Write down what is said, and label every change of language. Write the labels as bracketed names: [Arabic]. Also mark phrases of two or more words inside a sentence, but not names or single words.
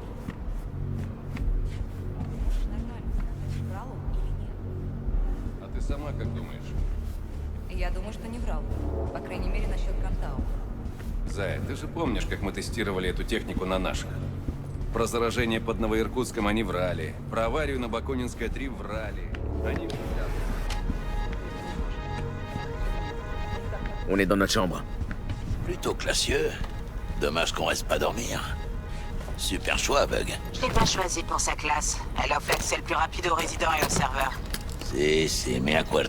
[Russian] А ты сама как думаешь? Я думаю, что не врал. По крайней мере, насчет Кантау. Зая, ты же помнишь, как мы тестировали эту технику на наших? Про заражение под Новоиркутском они врали. Про аварию на Бакунинской 3 врали. Они... [French] On est dans notre chambre. Plutôt classieux. Dommage qu'on reste pas dormir. Super choix, Bug. Je l'ai pas choisi pour sa classe. Elle offre l'accès le plus rapide aux résidents et aux serveurs. [Spanish] Si, me acuerdo.